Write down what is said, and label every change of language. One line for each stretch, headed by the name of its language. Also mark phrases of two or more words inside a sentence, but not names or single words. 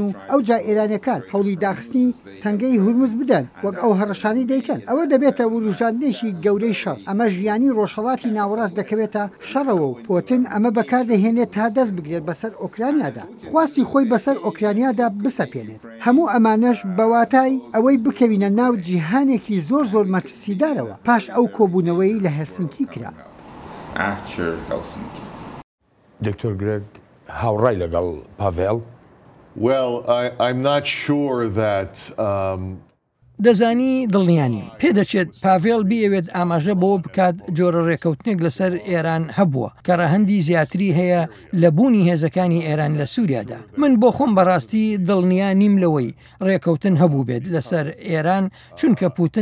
Central Kurdish: و ئەو جا ئێرانەکان هەوڵی داخستنی تەنگەی هورمز بدەن وەک ئەو هەڕەشانی دەیکەن ئەوە دەبێتە وروژاندنێکی گەورەی شەڕ ئەمە ژیانی ڕۆژهەڵاتی ناوەڕاست دەکەوێتە شەڕەوە و پۆتین ئەمە بەکاردەهێنێت تا دەست بگرێت بەسەر ئۆکرانیادا خواستی خۆی بەسەر ئۆکرانیادا بسەپێنێت هەموو ئەمانەش بەواتای ئەوەی بکەوینە ناو جیهانێکی زۆر زۆر مەترسیدارەوە پاش ئەو کۆبوونەوەی لە هێلسنکی کرا. دکتۆر گرێگ هاوڕای لەگەڵ پاڤێڵ؟
English: Well, I'm not sure that
Central Kurdish: دەزانی دڵنیانی پێدەچێت پاڤێڵ بیەوێت ئاماژە بۆ بکات جۆرە ڕێکەوتنێک لەسەر ئێران هەبووە کە ڕەهەندی زیاتری هەیە لە بوونی هێزەکانی ئێران لە سووریادا من بۆ خۆم بەڕاستی دڵنیا نیم لەوەی ڕێکەوتن هەبوو بێت لەسەر ئێران چونکە پوتین